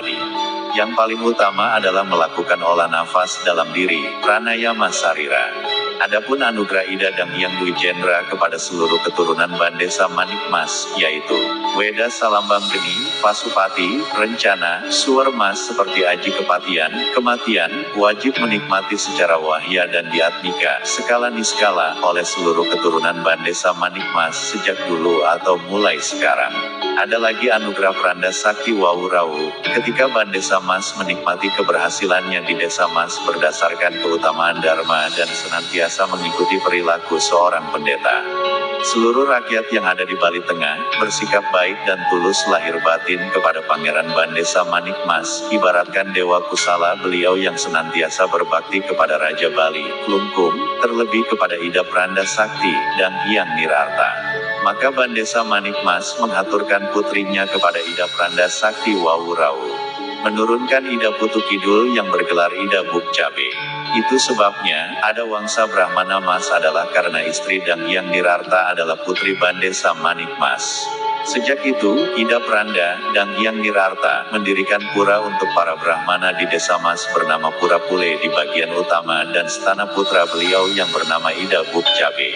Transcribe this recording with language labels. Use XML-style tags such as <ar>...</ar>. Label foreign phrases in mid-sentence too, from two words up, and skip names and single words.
<id>Yang paling utama adalah melakukan olah nafas dalam diri, pranayama sarira. Adapun anugerah Ida Dangyang Dwijendra kepada seluruh keturunan Bandesa Manikmas, yaitu Weda Salambang Geni, Pasupati, Rencana, Suwermas seperti aji kematian, wajib menikmati secara wahya dan diatmika, skala niskala, oleh seluruh keturunan Bandesa Manikmas sejak dulu atau mulai sekarang. Ada lagi anugerah Pranda Sakti Wawurawu, ketika Bandesa Mas menikmati keberhasilannya di Desa Mas berdasarkan keutamaan Dharma dan senantiasa mengikuti perilaku seorang pendeta. Seluruh rakyat yang ada di Bali Tengah, bersikap baik dan tulus lahir batin kepada Pangeran Bandesa Manikmas, ibaratkan Dewa Kusala beliau yang senantiasa berbakti kepada Raja Bali, Klungkung, terlebih kepada Ida Pranda Sakti, dan Hyang Nirarta. Maka Bandesa Manikmas menghaturkan putrinya kepada Ida Pranda Sakti Wawurawu, menurunkan Ida Putu Kidul yang bergelar Ida Bukcabe. Itu sebabnya, ada Wangsa Brahmana Mas adalah karena istri Dangyang Nirarta adalah putri Bandesa Manikmas. Sejak itu, Ida Pranda, Dangyang Nirarta, mendirikan pura untuk para Brahmana di Desa Mas bernama Pura Pule di bagian utama dan stana putra beliau yang bernama Ida Bukcabe.</id>